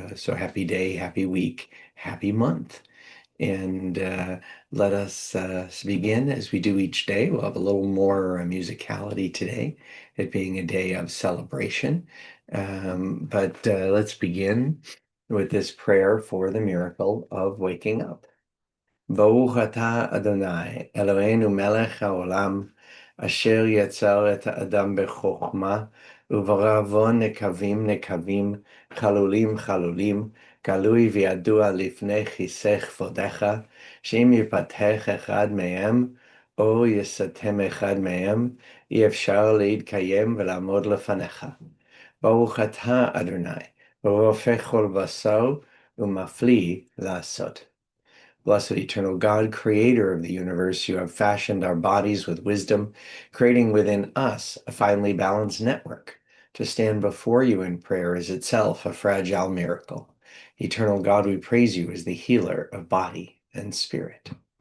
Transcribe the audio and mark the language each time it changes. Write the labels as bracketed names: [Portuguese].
[English] So happy day, happy week, happy month. And let us begin as we do each day. We'll have a little more musicality today, it being a day of celebration. But let's begin with this prayer for the miracle of waking up. [Hebrew] Baruch atah Adonai, Eloheinu melech haolam, asher yetzer et ha'adam bechokma, uברא nekavim nekavim, chalulim chalulim, גלוי וידוע לפני כיסא כבודך, שאם יפתח אחד מהם, או יסתם אחד מהם, אי אפשר להתקיים ולעמוד לפניך. ברוך אתה, אדוני, רופא כל בשר, ומפליא לעשות. [English] Blessed eternal God, creator of the universe, you have fashioned our bodies with wisdom, creating within us a finely balanced network. To stand before you in prayer is itself a fragile miracle. Eternal God, we praise you as the healer of body and spirit.